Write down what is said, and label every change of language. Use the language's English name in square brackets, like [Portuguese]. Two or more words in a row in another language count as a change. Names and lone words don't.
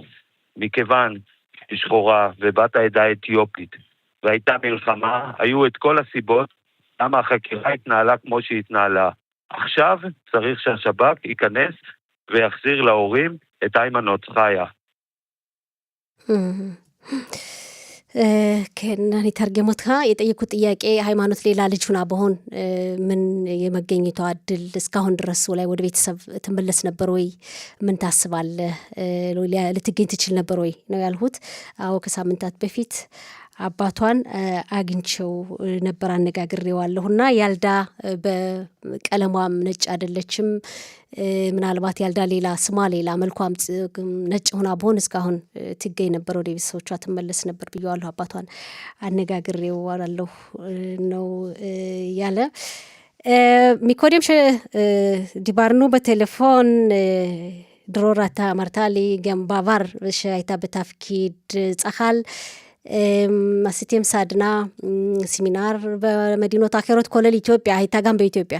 [Hebrew] מכיוון שהיא שחורה ובת העדה האתיופית, והייתה מלחמה, היו את כל הסיבות למה החקירה התנהלה כמו שהיא התנהלה. עכשיו צריך שהשב"כ ייכנס ויחזיר להורים את היימנוט חיה. כן, אני אתרגם אותך. [Amharic] የጠየኩት ጥያቄ ሃይማኖት ሌላ ልጅ ሆና በሆን ምን የመገኘቷ እድል እስካሁን ድረስ ላይ ወደ ቤተሰብ ትመለስ ነበር ወይ? ምን ታስባለህ? ልትገኝ ትችል ነበር ወይ ነው ያልሁት። አዎ ከሳምንታት በፊት አባቷን አግኝቼው ነበር፣ አነጋግሬዋለሁና ያልዳ በቀለሟም ነጭ አይደለችም። ምናልባት ያልዳ ሌላ ስሟ ሌላ መልኳም ነጭ ሆና በሆን እስካሁን ትገኝ ነበር፣ ወደ ቤተሰቦቿ ትመለስ ነበር ብየዋለሁ። አባቷን አነጋግሬዋለሁ ነው ያለ። [Hebrew] מקודם שדיברנו בטלפון, דרור אתה אמרת לי גם בעבר שהייתה בתפקיד צח"ל, עשיתם סדנה, סמינר במדינות אחרות, כולל איתיופיה, הייתה גם באתיופיה.